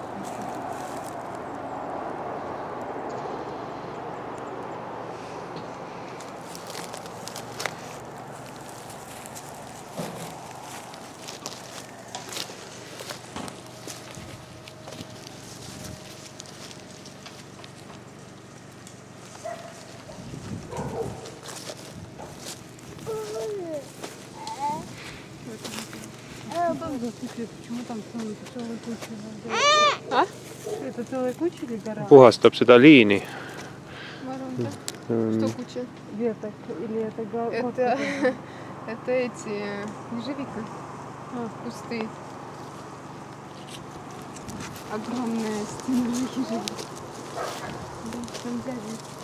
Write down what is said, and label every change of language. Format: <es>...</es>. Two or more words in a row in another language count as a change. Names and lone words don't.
<ru>Почему там целая куча? А? Это целая куча или гора?</ru> <et>puhastab seda liini. Ma arvan,</et> <ru>да. Что куча? Веток или это Это эти ежевика. Кусты. Огромная стена ежевика. Там взяли.</ru>